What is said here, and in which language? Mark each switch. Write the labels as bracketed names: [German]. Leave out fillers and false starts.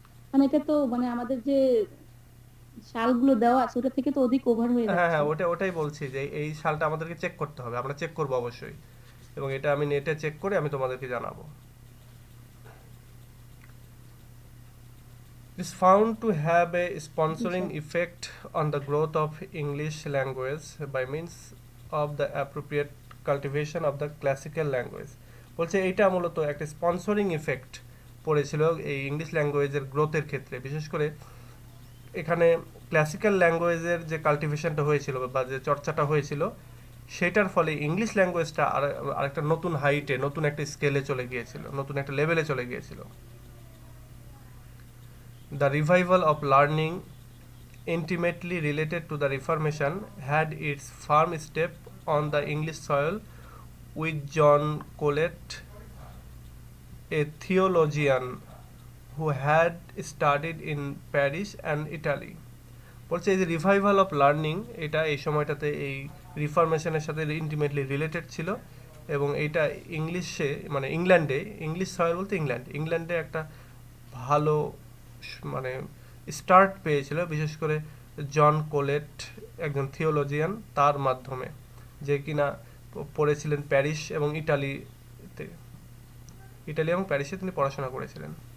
[Bangla] মানে এটা তো মানে আমাদের যে সালগুলো দেওয়া আছে ওটা থেকে তো অধিক ওভার হয়ে হ্যাঁ যাচ্ছে। হ্যাঁ, ওটাই বলছি যে এই সালটা আমাদেরকে চেক করতে হবে, আমরা চেক করবো অবশ্যই, এবং এটা আমি নেটে চেক করে আমি তোমাদেরকে জানাবো। [English] is found to have a sponsoring [Bangla] বিষয়। [English] effect on the growth of English language by means of the appropriate cultivation of the classical language. [Bangla] বলছে এইটা মূলত একটা স্পন্সরিং ইফেক্ট পড়েছিল এই ইংলিশ ল্যাঙ্গুয়েজের গ্রোথের ক্ষেত্রে, বিশেষ করে এখানে ক্লাসিক্যাল ল্যাঙ্গুয়েজের যে কাল্টিভেশনটা হয়েছিল বা যে চর্চাটা হয়েছিল সেটার ফলে ইংলিশ ল্যাঙ্গুয়েজটা আরেকটা নতুন হাইটে, নতুন একটা স্কেলে চলে গিয়েছিল, নতুন একটা লেভেলে চলে গিয়েছিল। [English] The revival of learning, intimately related to the Reformation, had its firm step on the English soil with John Colet, a theologian who had studied in Paris and Italy. [Bangla] বলছে এই যে রিভাইভাল অফ লার্নিং, এটা এই সময়টাতে এই রিফরমেশনের সাথে intimately related ছিল, এবং এইটা ইংলিশে মানে ইংল্যান্ডে, ইংলিশ সয়েল বলতে ইংল্যান্ডে একটা ভালো মানে স্টার্ট পেয়েছিল, বিশেষ করে জন কোলেট, একজন থিওলজিয়ান, তার মাধ্যমে, যে কিনা পড়েছিলেন প্যারিস এবং ইটালিতে, ইটালি এবং প্যারিসে তিনি পড়াশোনা করেছিলেন।